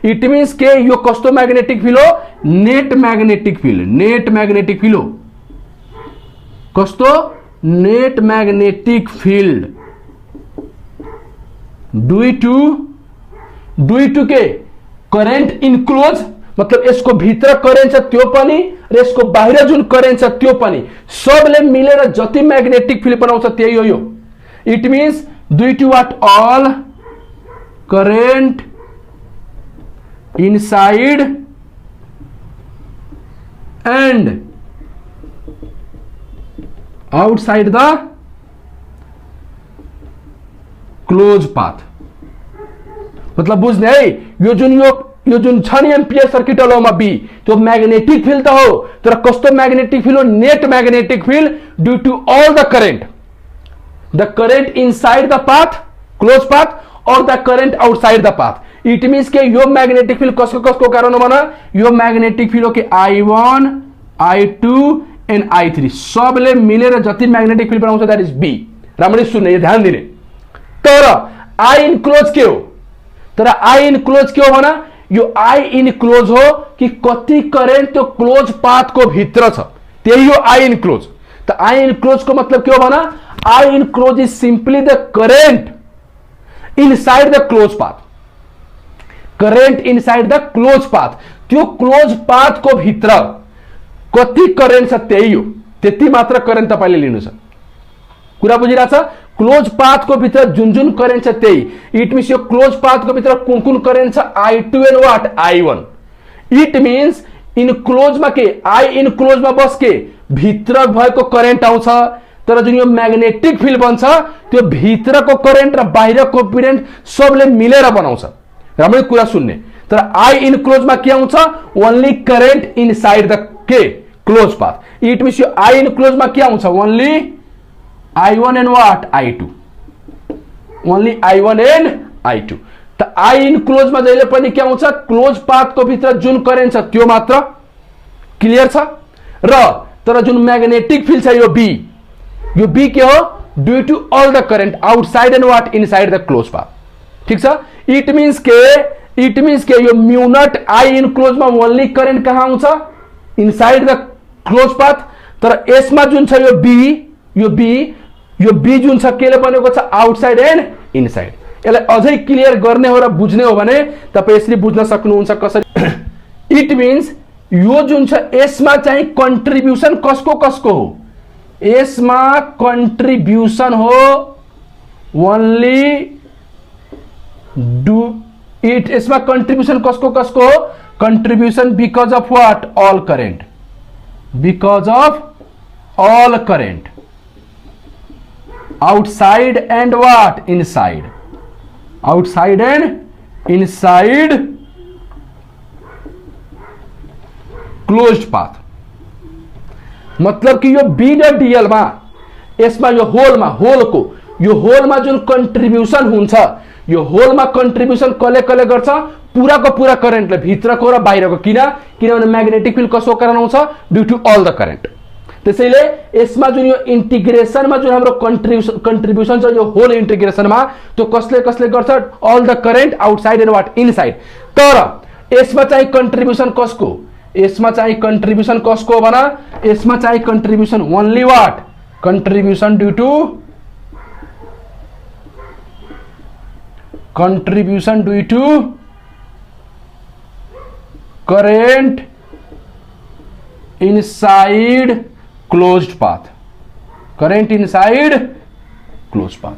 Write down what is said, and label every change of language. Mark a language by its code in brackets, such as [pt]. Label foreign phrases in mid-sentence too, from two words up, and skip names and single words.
[en] it means [ne] के यो कस्तो [en] magnetic field [ne] हो [en] net magnetic field, net magnetic field [ne] हो कस्तो [en] net magnetic field due to [ne] दुईटु के [en] current enclose [ne] मतलब यसको भित्र करेन्ट छ त्यो पनि र यसको बाहिर जुन करेन्ट छ त्यो पनि सबले मिलेर जति [en] magnetic field [ne] बनाउँछ त्यही हो यो। [en] it means due to what all current inside and outside the close path. [ne] मतलब बुझ्ने है यो जुन छ नि एम्पियर सर्किट लमा बी त्यो [en] magnetic field [ne] त हो तर कस्तो [en] magnetic field [ne] हो [en] net magnetic field due to all the current inside the path close path और the current outside the path। it means [ne] के यो [en] magnetic field [ne] कसको कारण हो भन यो [en] magnetic field [ne] हो कि I1 I2 एंड I3 सबले मिलेर जति [en] magnetic field [ne] बनाउँछ [en] that is B. [ne] राम्ररी सुन्ने यो ध्यान दिने। तर [en] I enclose [ne] के हो तर [en] I enclose [ne] के हो भन यो [en] I enclose [ne] हो कि कति करेन्ट त्यो [en] close path [ne] को भित्र छ त्यही हो [en] I enclose. त I enclose [ne] को मतलब के हो भन [en] I enclose is simply the current inside the close path. current inside the close path [ne] त्यो [en] close path [ne] को भित्र कति करेन्ट छ त्यही हो त्यति मात्र करेन्ट तपाईले लिनु छ। कुरा बुझिरहेछ। [en] close path [ne] को भित्र जुन जुन करेन्ट छ त्यही। [en] it means [ne] यो [en] close path [ne] को भित्र कुन कुन करेन्ट छ [en] I2 and what I1. it means in close [ne] मा के [en] I in close [ne] मा बस के भित्र भएको करेन्ट आउँछ तर जुन यो [en] magnetic field [ne] बन्छ त्यो भित्रको करेन्ट र बाहिरको करेन्ट सबले मिलेर बनाउँछ। राम्ररी कुरा सुन्ने। [en] तर I in close [ne] मा के आउँछ [en] only current inside the के close path। it means यो I in close [ne] मा के आउँछ [en] only I1 and what I2 only I1 and I2. [ne] त [en] I in close [ne] मा जहिले पनि के आउँछ [en] close path [ne] को भित्र जुन करेन्ट छ त्यो मात्र क्लियर छ र तर जुन [en] magnetic field [ne] छ यो बी के हो [en] due to all the current outside and what inside the close path. [ne] ठीक छ। [en] it means [ne] के यो [en] mu not I in close मा only current [ne] कहाँ आउँछ [en] inside the close path. [ne] तर यसमा जुन छ यो बी जुन छ केले बनेको छ [en] outside and inside. [ne] यसलाई अझै क्लियर गर्ने हो र बुझ्ने हो भने तपाई यसरी बुझ्न सक्नुहुन्छ कसरी। [en] it means [ne] यो जुन छ यसमा चाहिँ कन्ट्रिब्युसन कसको हो यसमा कन्ट्रिब्युसन हो ओन्ली [en] do it [ne] यसमा कन्ट्रिब्युसन कसको हो [en] contribution because of what all current because of all current outside and what inside outside and inside closed path. [ne] मतलब कि यो बी र डीएल मा यसमा यो होल मा जुन कन्ट्रिब्युसन हुन्छ यो होल मा कन्ट्रिब्युसन कले गर्छ पुराको पुरा करेन्टले भित्रको र बाहिरको किनभने [en] magnetic field [ne] कसको कारण आउँछ [en] due to all the current. [ne] त्यसैले यसमा जुन यो इंटीग्रेशन मा जुन हाम्रो कन्ट्रिब्युसन छ यो होल इंटीग्रेशन मा त्यो कसले गर्छ [en] all the current outside and what inside. [ne] तर यसमा चाहिँ कन्ट्रिब्युसन कसको भन यसमा चाहिँ कन्ट्रिब्युसन [en] only what contribution due to current inside closed path current inside close path.